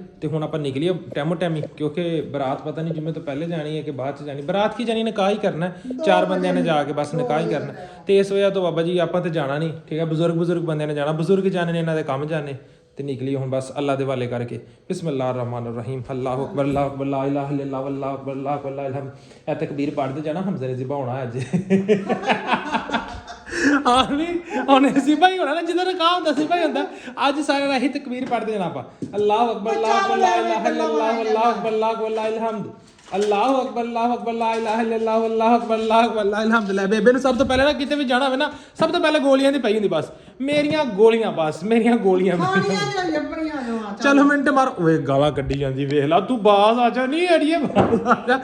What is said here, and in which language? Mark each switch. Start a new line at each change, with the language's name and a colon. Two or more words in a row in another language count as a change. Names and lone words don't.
Punjabi: ਤੇ ਹੁਣ ਆਪਾਂ ਨਿਕਲੀਏ ਟੈਮੋ ਟੈਮੀ, ਕਿਉਂਕਿ ਬਰਾਤ ਪਤਾ ਨਹੀਂ ਜਿਵੇਂ ਤੋਂ ਪਹਿਲੇ ਜਾਣੀ ਹੈ ਕਿ ਬਾਅਦ 'ਚ ਜਾਣੀ। ਬਰਾਤ ਕੀ ਜਾਣੀ, ਨਿਕਾਹ ਹੀ ਕਰਨਾ, 4 ਬੰਦਿਆਂ ਨੇ ਜਾ ਕੇ ਬਸ ਨਿਕਾਹ ਹੀ ਕਰਨਾ। ਤੇ ਇਸ ਵਜ੍ਹਾ ਤੋਂ ਬਾਬਾ ਜੀ ਆਪਾਂ ਤੇ ਜਾਣਾ ਨਹੀਂ, ਠੀਕ ਹੈ, ਬਜ਼ੁਰਗ ਬੰਦਿਆਂ ਨੇ ਜਾਣਾ, ਬਜ਼ੁਰਗ ਜਾਣੇ ਨੇ, ਇਹਨਾਂ ਦੇ ਕੰਮ ਜਾਣੇ। ਤੇ ਨਿਕਲੀਏ ਹੁਣ ਬਸ ਅੱਲਾ ਦੇ ਵਾਲੇ ਕਰਕੇ।
Arabic: بسم الله رحمن رحيم، الله أكبر لا إله إلا الله والله أكبر لا إله.
Punjabi: ਇਹ ਤਕਬੀਰ ਪੜ੍ਹਦੇ ਜਾਣਾ, ਹਮਜ਼ੇ ਨੇ ਜ਼ਿਬਾ ਹੋਣਾ ਅੱਜ। ਹਾਂ ਵੀ ਹੁਣ ਸਿਪਾਹੀ ਹੋਣਾ ਨਾ, ਜਿੱਦਾਂ ਨਿਕਾਹ ਹੁੰਦਾ ਸਿਪਾਹੀ ਹੁੰਦਾ, ਅੱਜ ਸਾਰਿਆਂ ਰਾਹੀਂ ਤਕਬੀਰ ਪੜ੍ਹਦੇ ਜਾਣਾ ਆਪਾਂ,
Arabic: الله أكبر لا إله إلا الله والله أكبر لا إله. الله أكبر لا إله إلا الله الله أكبر لا الحمد لله.
Punjabi: ਬੇਬੇ ਨੂੰ ਸਭ ਤੋਂ ਪਹਿਲਾਂ ਨਾ ਕਿਤੇ ਵੀ ਜਾਣਾ ਹੋਵੇ ਨਾ, ਸਭ ਤੋਂ ਪਹਿਲਾਂ ਗੋਲੀਆਂ ਦੀ ਪਈ ਹੁੰਦੀ ਬਸ, ਮੇਰੀਆਂ ਗੋਲੀਆਂ ਬਸ, ਮੇਰੀਆਂ ਗੋਲੀਆਂ। ਖਾਣੀਆਂ ਜੋ ਲੱਭਣੀਆਂ ਜੋ ਆ ਚਲੋ ਮਿੰਟ ਮਾਰ, ਓਏ ਗਾਲਾਂ ਕੱਢੀ ਜਾਂਦੀ, ਵੇਖ ਲਾ ਤੂੰ, ਬਾਜ਼ ਆ ਜਾ, ਨਹੀਂ ਅੜੀਏ ਬਾਜ਼ ਆ ਜਾ।